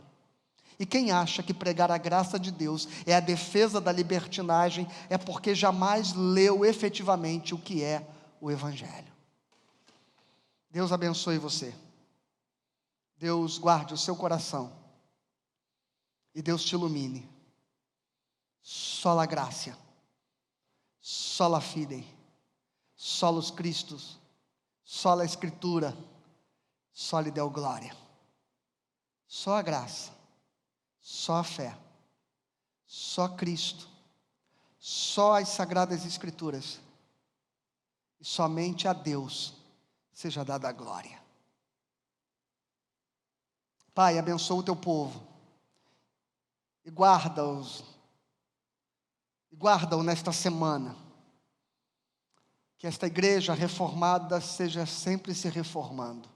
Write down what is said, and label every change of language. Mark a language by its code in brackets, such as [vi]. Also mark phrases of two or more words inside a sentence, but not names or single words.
[pt] E quem acha que pregar a graça de Deus é a defesa da libertinagem, é porque jamais leu efetivamente o que é o Evangelho. Deus abençoe você. Deus guarde o seu coração. E Deus te ilumine. [la] Sola gracia, sola fide, solus Christus, sola Escritura, soli Deo glória. [pt] Só a graça, só a fé, só Cristo, só as Sagradas Escrituras, e somente a Deus seja dada a glória. Pai, abençoa o teu povo, e guarda-o nesta semana, que esta igreja reformada seja sempre se reformando.